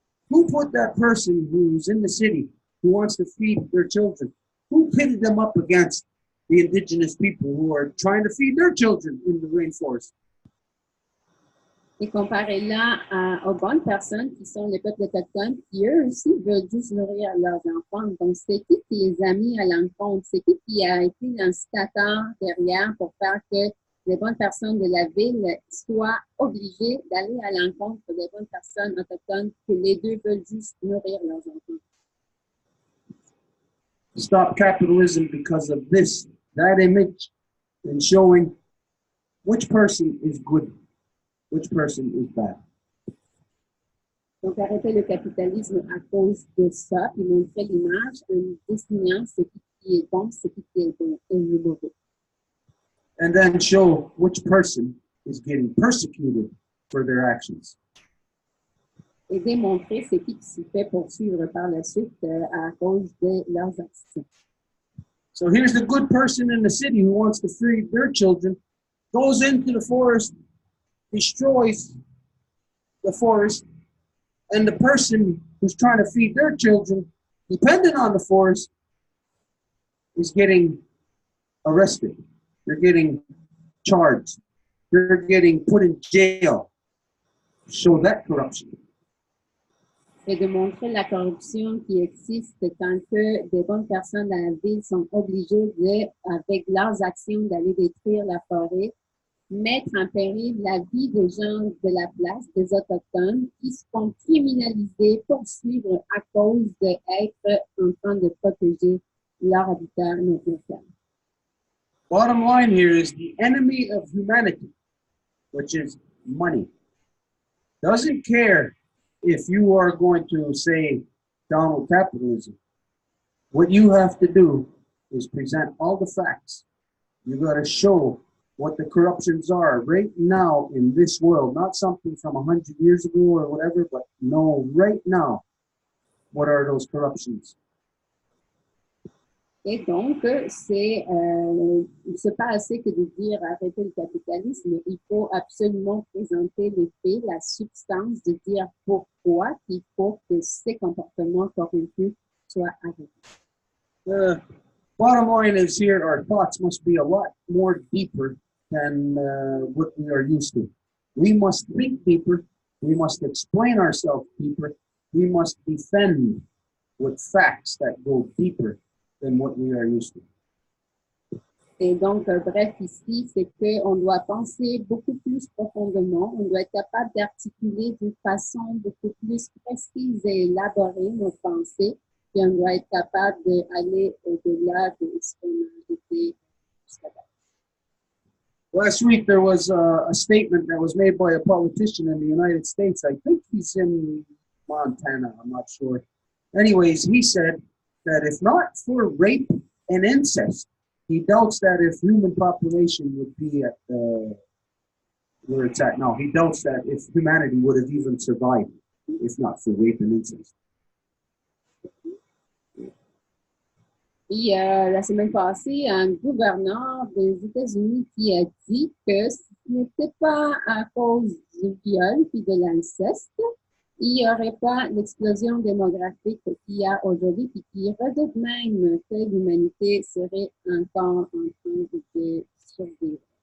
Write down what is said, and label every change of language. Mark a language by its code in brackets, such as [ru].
[en] Who put that person who's in the city who wants to feed their children? Who pitted them up against the indigenous people who are trying to feed their children in the rainforest? [fr] Et comparez-là aux bonnes personnes qui sont les peuples autochtones, qui eux aussi veulent juste nourrir leurs enfants. Donc, c'est qui les a mis à l'encontre? C'est qui a été l'instigateur derrière pour faire que les bonnes personnes de la ville soient obligées d'aller à l'encontre des bonnes personnes autochtones, que les deux veulent juste nourrir leurs enfants? [en] Stop capitalism because of this, that image, and showing which person is good, which person is bad. [fr] Donc, arrêter le capitalisme à cause de ça, et montrer l'image en désignant ce qui est bon, ce qui est bon et le mauvais. [en] And then show which person is getting persecuted for their actions. [fr] Et démontrer ce qui se fait poursuivre par la suite à cause de leurs actions. [en] So here's the good person in the city who wants to feed their children, goes into the forest, destroys the forest, and the person who's trying to feed their children, dependent on the forest, is getting arrested. They're getting charged. They're getting put in jail. Show that corruption. [fr] Et de montrer la corruption qui existe quand que des bonnes personnes dans la ville sont obligées de, avec leurs actions, d'aller détruire la forêt, mettre en péril la vie des gens de la place, des autochtones, qui se font criminaliser, poursuivre à cause d'être en train de protéger leur habitat naturel. [en] Bottom line here is the enemy of humanity, which is money, doesn't care if you are going to say down with capitalism. What you have to do is present all the facts. You got to show what the corruptions are right now in this world, not something from 100 years ago or whatever, but no, right now, what are those corruptions? [fr] Et donc, c'est pas assez que de dire arrêter le capitalisme, il faut absolument présenter les faits, la substance, de dire pourquoi il faut que ces comportements corrompus soient arrêtés. [en] Bottom line is here, our thoughts must be a lot more deeper than what we are used to. We must think deeper, we must explain ourselves deeper, we must defend with facts that go deeper than what we are used to. [fr] Et donc, bref, ici, c'est qu'on doit penser beaucoup plus profondément, on doit être capable d'articuler d'une façon beaucoup plus précise et élaborée nos pensées, puis on doit être capable d'aller au-delà de ce qu'on a été jusqu'à date. [en] Last week, there was a statement that was made by a politician in the United States. I think he's in Montana, I'm not sure. Anyways, he said that if not for rape and incest, he doubts that if human population would be at where it's at now, he doubts that if humanity would have even survived if not for rape and incest. [fr] Puis, la semaine passée, un gouverneur des États-Unis qui a dit que ce n'était pas à cause du viol puis de l'inceste, il n'y aurait pas l'explosion démographique qu'il y a aujourd'hui, puis qui redoute même que l'humanité serait encore en train de survivre.